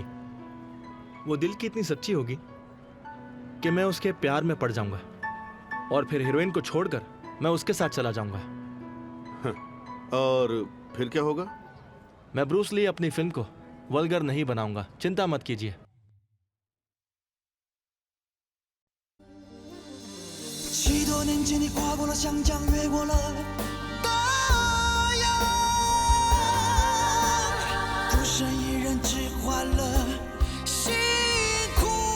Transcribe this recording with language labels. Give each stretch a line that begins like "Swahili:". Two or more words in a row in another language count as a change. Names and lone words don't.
Hindi: वो दिल की इतनी सच्ची होगी कि मैं उसके प्यार में पड़ जाऊंगा और फिर हीरोइन को छोड़कर मैं उसके साथ चला जाऊंगा। और फिर क्या होगा? मैं ब्रूस ली अपनी फिल्म को वल्गर नहीं बनाऊंगा, चिंता मत कीजिए।
Chinese: 许多年前，你跨过了湘江，越过了大洋，孤身一人置换了辛苦。